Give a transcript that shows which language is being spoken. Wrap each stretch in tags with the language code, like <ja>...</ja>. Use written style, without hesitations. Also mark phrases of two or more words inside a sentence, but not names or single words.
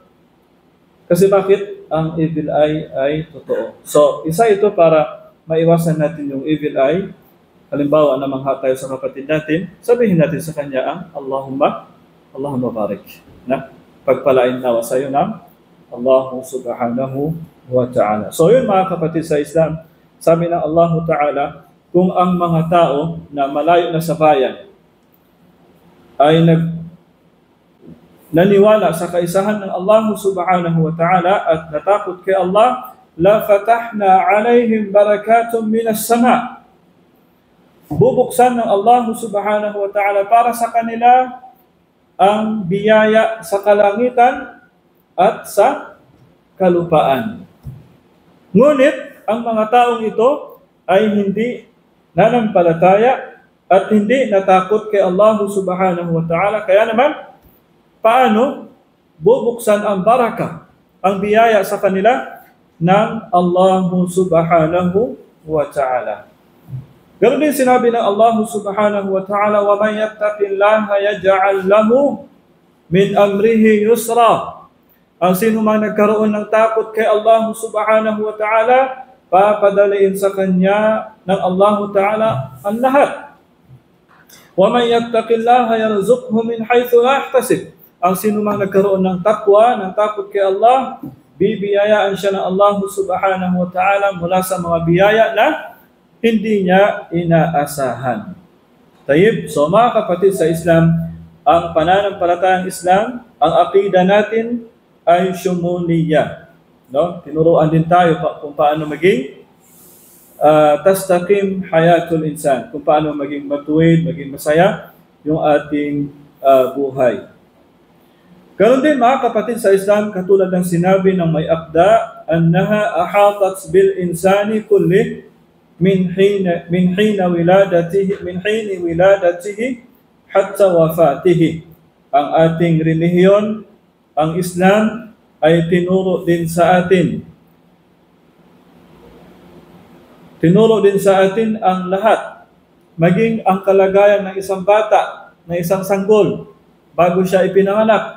<tl>Kasi bakit? Ang</tl> <en>evil eye</en> <tl>ay totoo. So, isa ito para maiwasan natin yung</tl> <en>evil eye.</en> <tl>Halimbawa, namangha tayo sa kapatid natin, sabihin natin sa kanya ang</tl> <ar>اللهم بارك.</ar> <tl>Na? Pagpalain nawa sa iyo ng Allah</tl> <ar>سبحانه وتعالى.</ar> <tl>So, yun mga kapatid sa Islam, sabi ng Allah Ta'ala, kung ang mga tao na malayo na sa bayan ay naniwala sa kaisahan ng Allah</tl> <ar>سبحانه وتعالى</ar> <tl>at natakot kay Allah,</tl> <ar>لفتحنا عليهم بركات من السماء.</ar> <tl>Bubuksan ng Allah</tl> <ar>سبحانه وتعالى</ar> <tl>para sa kanila ang biyaya sa kalangitan at sa kalupaan. Ngunit, ang mga taong ito ay hindi nanampalataya at hindi natakot kay Allah</tl> <ar>سبحانه وتعالى.</ar> <tl>Kaya naman, paano bubuksan ang baraka, ang biyaya sa kanila ng Allah</tl> <ar>سبحانه وتعالى.</ar> <tl>Ganoon din sinabi ng Allah</tl> <ar>سبحانه وتعالى, ومن يتق الله يجعل له من أمره يسرا.</ar> <tl>Ang sino man nagkaroon ng takot kay Allah</tl> <ar>سبحانه وتعالى,</ar> <tl>papadaliin sa kanya ng Allah ta'ala ang lahat.</tl> <ar>ومن يتق الله يرزقه من حيث لا يحتسب.</ar> <tl>Ang sino mang nagkaroon ng takwa, ng takot kay Allah, bibiyayaan siya ng Allah</tl> <ar>سبحانه وتعالى</ar> <tl>mula sa mga biyaya na hindi niya inaasahan. Tayyib, so mga kapatid sa Islam, ang pananampalatayang Islam, ang aqida natin ay syumuliyya. No? Tinuruan din tayo kung paano maging</tl> <ar>تستقيم حياة الإنسان,</ar> <tl>kung paano maging matuwid, maging masaya yung ating buhay. Ganon din mga kapatid sa Islam, katulad ng sinabi ng may akda,</tl> <ar>أنها أحاطت بالإنسان كل من حين ولادته حتى وفاته.</ar> <tl>Ang ating relihiyon, ang Islam, ay tinuro din sa atin. Tinuro din sa atin ang lahat, maging ang kalagayan ng isang bata, ng isang sanggol, bago siya ipinanganak.</tl>